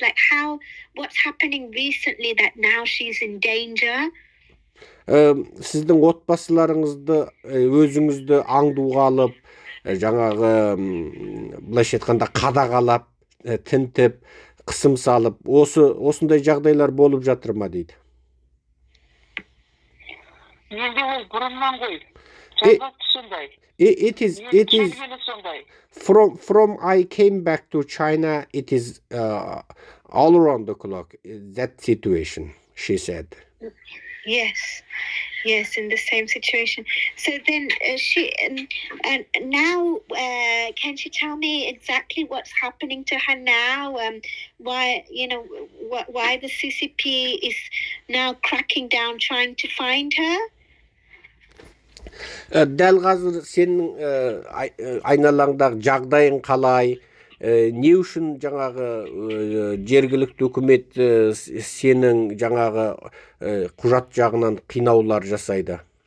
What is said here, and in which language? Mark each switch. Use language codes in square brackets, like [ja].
[en] Like what's happening recently that now she's in danger? [kk] Сіздің отбасыларыңызды, өзіңізді аңдуға алып, жаңағы былайша айтқанда қадағалап, тінтіп, қысым салып, осындай жағдайлар болып жатыр ма дейді. Менде ол бұрыннан ғой. Жазбасы сондай. [en] It is [kk] Сондай. [en] from I came back to China, it is all around the clock, that situation, she said. Yes, in the same situation. So then and now, can she tell me exactly what's happening to her now? Why, why the CCP is now cracking down, trying to find her? [kk] Дәл қазір сенің айналаңдағы жағдайың қалай? Не үшін жаңағы жергілікті үкімет сенің жаңағы құжат жағынан қинаулар жасайды?